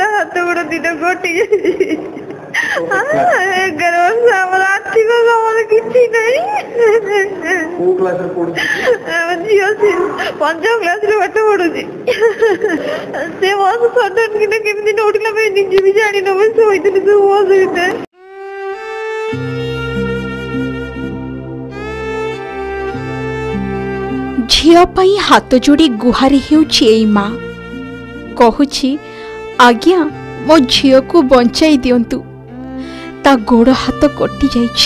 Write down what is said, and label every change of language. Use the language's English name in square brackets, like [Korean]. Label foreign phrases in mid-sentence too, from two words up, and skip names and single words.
[Odia] ହାତ ଗୋଡ଼ ଦିଟା କଟି ଯାଇଛି। 11 ବର୍ଷ ଆମର ଆର୍ଥିକ ସମୟ କିଛି ନାହିଁ। ଝିଅ 5ମ କ୍ଲାସରେ ପାଠ ପଢୁଛି। ସେ ବସ ସଡନ କିନା କେମିତି ନଉଠିଲା ପାଇଁ ନିଜେ ବି ଜାଣିନବ। ଶୋଇଥିଲି ସବୁ ବସ ଭିତରେ। ଝିଅ ପାଇଁ ହାତ ଯୋଡ଼ି ଗୁହାରି ହେଉଛି ଏଇ ମାଆ କହୁଛି ଆଜ୍ଞା ମୋ ଝିଅ କୁ ବଞ୍ଚାଇ ଦିଅନ୍ତୁ। ତା ଗୋଡ଼ ହାତ କଟି ଯାଇଛି।